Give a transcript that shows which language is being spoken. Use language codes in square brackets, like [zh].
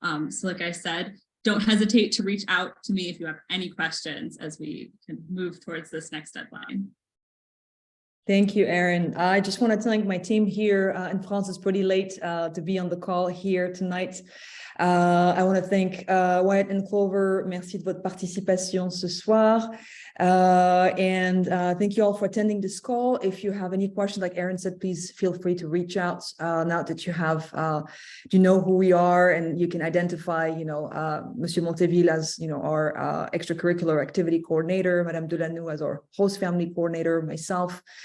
[en] So like I said, don't hesitate to reach out to me if you have any questions as we can move towards this next deadline. Thank you, Erin. I just want to thank my team here in France. It's pretty late to be on the call here tonight. I want to thank Wyatt and Clover. [fr] Merci de votre participation ce soir. [en] And thank you all for attending this call. If you have any questions, like Erin said, please feel free to reach out now that you know who we are, and you can identify, Monsieur Monteville as, our extracurricular activity coordinator, Madame Delanoux as our host family coordinator, myself.